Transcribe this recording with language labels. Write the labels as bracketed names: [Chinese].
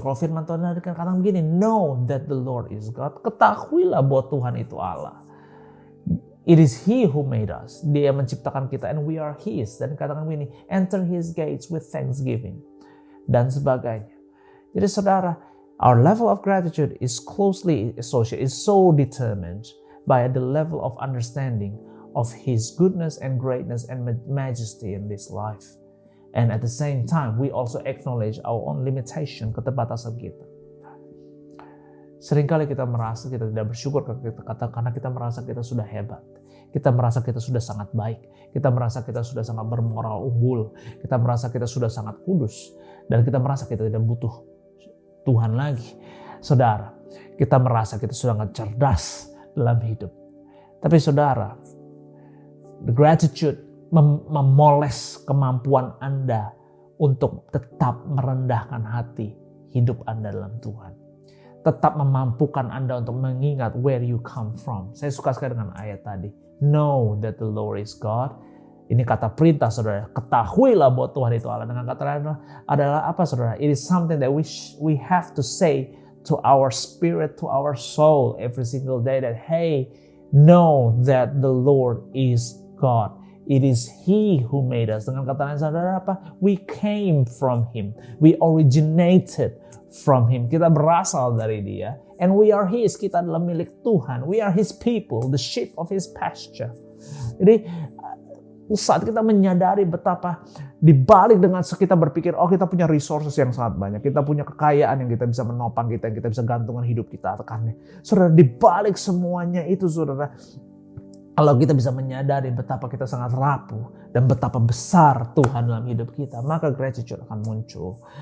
[Indonesian] Kalau firman Tuhan katakan begini, [English] know that the Lord is God. [Indonesian] Ketahuilah bahwa Tuhan itu Allah. [English] It is He who made us. [Indonesian] Dia yang menciptakan kita [English] and we are His. [Indonesian] Dan katakan begini, [English] enter His gates with thanksgiving. [Indonesian] Dan sebagainya. Jadi saudara, [English] our level of gratitude is closely associated, is so determined by the level of understanding of His goodness and greatness and majesty in this life. And at the same time, we also acknowledge our own limitation, [Indonesian] keterbatasan kita. Seringkali kita merasa kita tidak bersyukur karena kita merasa kita sudah hebat. Kita merasa kita sudah sangat baik. Kita merasa kita sudah sangat bermoral unggul. Kita merasa kita sudah sangat kudus. Dan kita merasa kita tidak butuh Tuhan lagi. Saudara, kita merasa kita sudah sangat cerdas dalam hidup. Tapi saudara, [English] the gratitude [Indonesian] memoles kemampuan Anda untuk tetap merendahkan hati hidup Anda dalam Tuhan. Tetap memampukan Anda untuk mengingat [English] where you come from. [Indonesian] Saya suka sekali dengan ayat tadi. [English] Know that the Lord is God. [Indonesian] Ini kata perintah, saudara. Ketahuilah bahwa Tuhan itu Allah. Dengan kata lain adalah apa, saudara? [English] It is something that we have to say to our spirit, to our soul every single day that, hey, know that the Lord is God. It is He who made us. [Indonesian] Dengan kata lain, saudara, apa? [English] We came from Him. We originated from Him. [Indonesian] Kita berasal dari Dia. [English] And we are His. [Indonesian] Kita adalah milik Tuhan. [English] We are His people, the sheep of His pasture. [Indonesian] Jadi, saat kita menyadari betapa dibalik dengan kita berpikir, oh kita punya resources yang sangat banyak, kita punya kekayaan yang kita bisa menopang kita, yang kita bisa gantungkan hidup kita tekannya. Saudara, dibalik semuanya itu, saudara, kalau kita bisa menyadari betapa kita sangat rapuh dan betapa besar Tuhan dalam hidup kita, maka gratitude akan muncul.